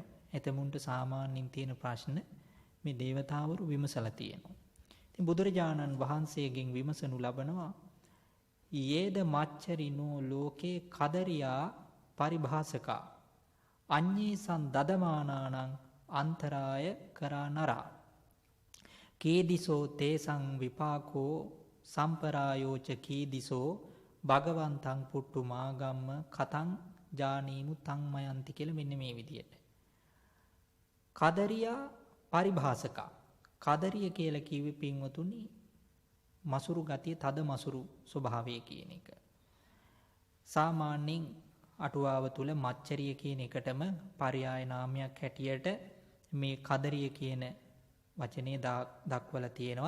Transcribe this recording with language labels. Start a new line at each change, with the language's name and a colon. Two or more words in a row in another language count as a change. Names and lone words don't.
Sinhala: එතමුන්ට සාමාන්‍යයෙන් තියෙන ප්‍රශ්න මේ දේවතාවරු විමසලා තියෙනවා. ඉතින් බුදුරජාණන් වහන්සේගෙන් විමසනු ලබනවා
Pali: යේද මච්චරිනෝ ලෝකේ කදරියා පරිභාසකා අඤ්ඤේසං දදමානානං අන්තරාය කරා නරා කීදිසෝ තේසං විපාකෝ සම්පරායෝච කීදිසෝ භගවන්තං පුට්ටු මාගම්ම කතං ජානීමු තං මයන්ති
Sinhala: කියලා මෙන්න මේ විදියට.
Pali: කදරියා පරිභාසකා.
Sinhala: කදරිය කියලා කිව්වේ පින්වතුනි මසුරු ගතිය, තද මසුරු ස්වභාවය කියන එක. සාමාන්‍යයෙන් අටුවාව තුල මච්චරිය කියන එකටම පర్యాయ නාමයක් හැටියට මේ කදරිය කියන වචනේ දක්වලා තියෙනවා.